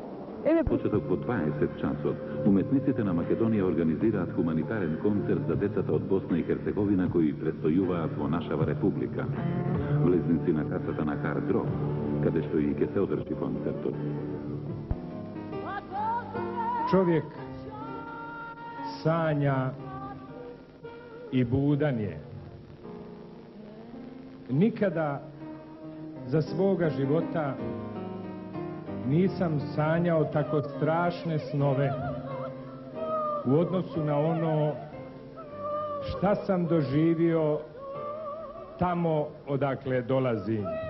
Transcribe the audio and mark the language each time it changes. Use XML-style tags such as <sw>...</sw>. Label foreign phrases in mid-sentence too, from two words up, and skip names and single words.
<mk>Почеток во 20 часот, уметниците на Македонија организираат хуманитарен концерт за децата од Босна и Херцеговина кои престојуваат во нашава република. Влезници на касата на Хард Рок, каде што и ќе се одржи концертот.</mk> <bs>Човек sanja i budan je. Nikada za svoga života nisam sanjao tako strašne snove u odnosu na ono šta sam doživio tamo odakle dolazim.</bs>